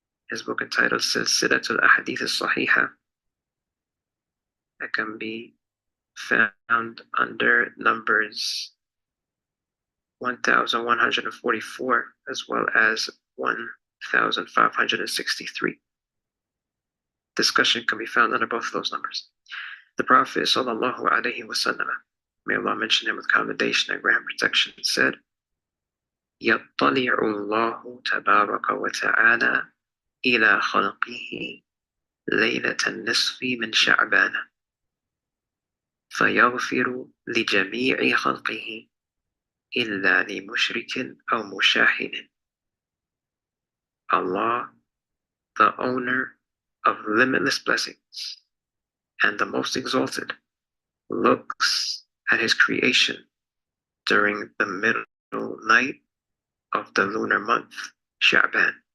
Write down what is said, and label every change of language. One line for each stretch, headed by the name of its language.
English: His book entitled Silsilatul Ahadith al-Sahiha, that can be found under numbers 1144 as well as 1563. Discussion can be found under both of those numbers. The Prophet sallallahu alaihi wasallam, may Allah mention him with commendation and grant protection, said,
Arabic: يَطَّلِعُ اللَّهُ تَبَارَكَ وَتَعَالَى إِلَى خَلْقِهِ لَيْلَةَ النِّصْفِ مِنْ شَعْبَانَ فَيَغْفِرُ لِجَمِيعِ خَلْقِهِ إِلَّا لِمُشْرِكٍ أَوْ مُشَاهِدٍ.
English: Allah, the owner of limitless blessings and the most exalted, looks at his creation during the middle night of the lunar month, Sha'ban.